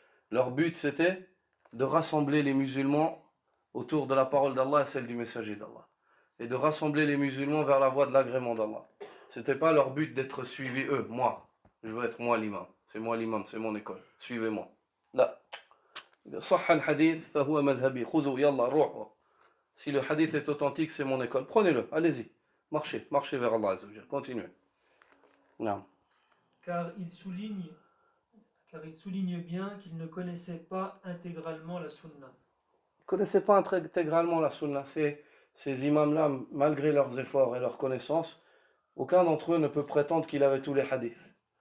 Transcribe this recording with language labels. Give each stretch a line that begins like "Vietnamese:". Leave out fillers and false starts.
French: Leur but, c'était de rassembler les musulmans autour de la parole d'Allah et celle du messager d'Allah. Et de rassembler les musulmans vers la voie de l'agrément d'Allah. Ce n'était pas leur but d'être suivis eux, moi. Je veux être moi l'imam, c'est mon école, suivez-moi. Là.
Arabic: صح الحديث فهو مذهبي خذوا يلا روحوا.
French: Si le hadith est authentique, c'est mon école. Prenez-le, allez-y. Marchez vers Allah Azza wa Jal. Continuez. Non. Car il souligne bien qu'il ne connaissait pas intégralement la sunna. Ils ne connaissaient pas intégralement la sunna. Ces imams-là, malgré leurs efforts et leurs connaissances, aucun d'entre eux ne peut prétendre qu'il avait tous les hadiths.